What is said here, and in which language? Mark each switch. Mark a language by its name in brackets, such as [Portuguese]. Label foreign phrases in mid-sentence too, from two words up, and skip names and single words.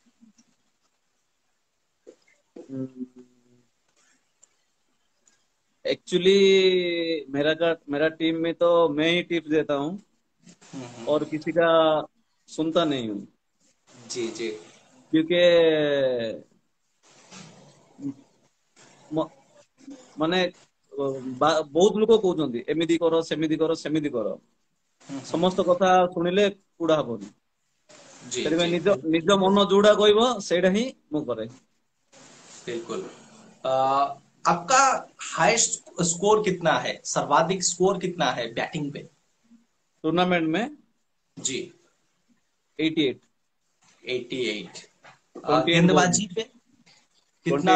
[Hindi] एक्चुअली मेरा टीम में तो मैं ही टिप्स देता हूँ, हम्म। और किसी का सुनता नहीं हूँ। जी जी। क्योंकि म- [Odia] ମାନେ ବହୁତ ଲୋକ କହୁଛନ୍ତି ଏମିତି କର ସେମିତି କର ସେମିତି କର, ସମସ୍ତ କଥା ଶୁଣିଲେ କୁଡା ହବନି। [Hindi] जी [Odia] ସେଥିପାଇଁ [Hindi] जी। [Odia] ନିଜ ନିଜ ମନ ଯୋଉଟା କହିବ ସେଇଟା ହିଁ ମୁଁ କରେ। [Hindi] बिल्कुल। आपका हाईएस्ट स्कोर कितना है, सर्वाधिक स्कोर कितना है बैटिंग पे? टूर्नामेंट में जी। 88। 88। 28 बॉल में, गेंदबाजी पे कितना